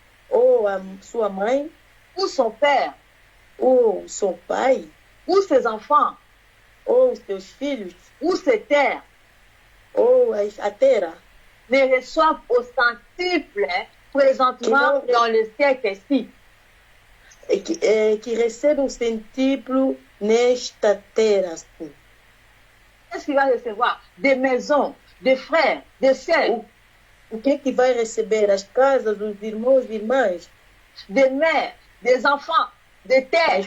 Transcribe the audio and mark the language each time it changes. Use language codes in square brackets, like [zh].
[pt] ou a sua mãe, [fr] ou son père, [pt] ou seu pai, [fr] ou ses enfants, [pt] ou seus filhos, [fr] ou ses terres, [pt] ou a terra, [fr] ne reçoivent au centuple présentement dans le siècle-ci. [pt] Que recebem o centíplo nesta terra. [fr] Qu'est-ce qu'il va recevoir? Des maisons, des frères, des sœurs. [pt] O que vai receber? As casas, os irmãos e irmãs, [fr] des mères, des enfants, des terres,